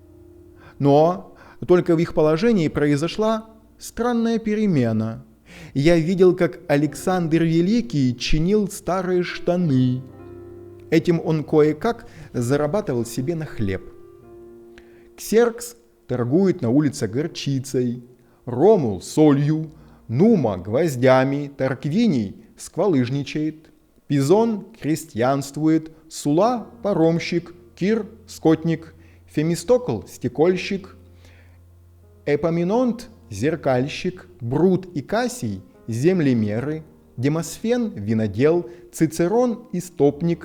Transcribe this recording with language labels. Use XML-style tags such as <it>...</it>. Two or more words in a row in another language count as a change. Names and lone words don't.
<ru>Но только в их положении произошла странная перемена. Я видел, как Александр Великий чинил старые штаны. Этим он кое-как зарабатывал себе на хлеб. Ксеркс торгует на улице горчицей, Ромул – солью, Нума – гвоздями, Тарквиний – сквалыжничает, Пизон – крестьянствует, Сула – паромщик, Кир – скотник, Фемистокл – стекольщик, Эпоминонт – зеркальщик, Брут и Кассий – землемеры, Демосфен – винодел, Цицерон – истопник,</ru>